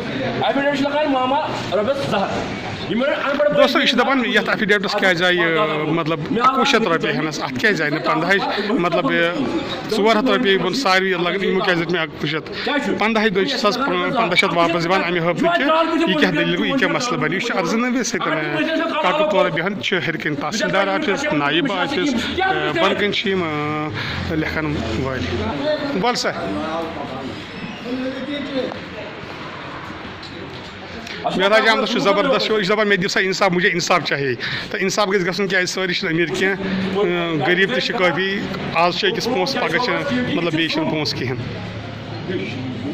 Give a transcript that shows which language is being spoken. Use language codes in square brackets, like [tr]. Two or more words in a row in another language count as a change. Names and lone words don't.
[ks] دوستو یہِ چھُ دپان یتھ ایفِڈیوٹس کیٛازِ آیہِ مطلب 2100 رۄپیہِ ہٮ۪نس اتھ کیٛازِ آیہِ نہٕ 15 مطلب 400 رۄپیہِ ووٚن ساروٕے لگان یِمو کیٛازِ دِتۍ مےٚ 2100 15 دۄہ چھِ ساس 1500 واپس دِوان امہِ حٲبتہٕ کہِ یہِ کیٛاہ دٔلیٖل گوٚو یہِ کیٛاہ مسلہٕ بنہِ یہِ چھُ ارزنٲوِس سۭتۍ کاکہٕ پورہ بیٚہن چھِ ہیٚرِ کِنۍ تحصیلدار آفِس نایب آفِس بۄنہٕ کَنۍ چھِ یِم لیکھن وٲلۍ بول سا مہراج احمد چھُ زبردست شو یہِ چھُ دپان مےٚ دِیِو سا انصاف [ur] مجھے انصاف چاہیے [ks] تہٕ انصاف گژھِ گژھُن کیٛازِ سٲری چھِنہٕ أمیٖر کینٛہہ غریٖب تہِ چھِ کٲفی آز چھِ أکِس پونٛسہٕ پگاہ چھِ مطلب بیٚیہِ چھِنہٕ پونٛسہٕ کِہیٖنۍ